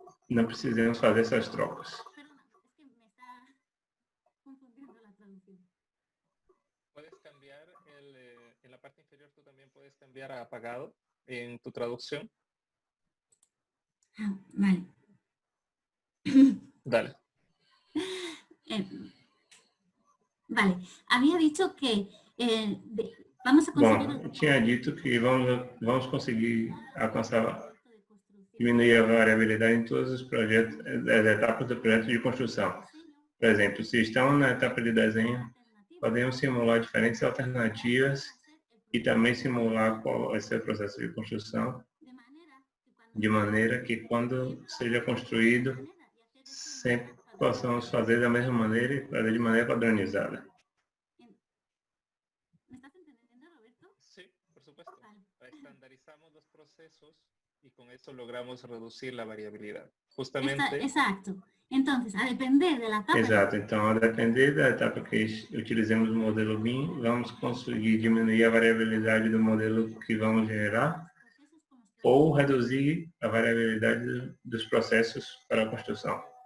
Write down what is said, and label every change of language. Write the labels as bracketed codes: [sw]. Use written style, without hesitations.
[pt] não precisamos fazer essas trocas. [es] Perdona, es que me está confundiendo la traducción. Puedes cambiar en la parte inferior, tú también puedes cambiar a apagado en tu traducción. Ah, vale. Dale. Eh, vale, había dicho que vamos a conseguir... [pt] Bom, eu tinha dito que vamos conseguir alcançar, diminuir a variabilidade em todos os projetos, as etapas do projeto de construção. Por exemplo, se estamos na etapa de desenho, podemos simular diferentes alternativas e também simular qual vai ser o processo de construção, de maneira que quando seja construído, sempre possamos fazer da mesma maneira e fazer de maneira padronizada. [es] ¿Me estás entendiendo, Roberto? Sí, por supuesto. Vale. Estandarizamos los procesos y con eso logramos reducir la variabilidad. Justamente. Exacto. Entonces, a depender de la etapa... [pt] Exato. Então, a depender da etapa que utilizemos o modelo BIM, vamos conseguir diminuir a variabilidade do modelo que vamos gerar ou reduzir a variabilidade dos processos para a construção.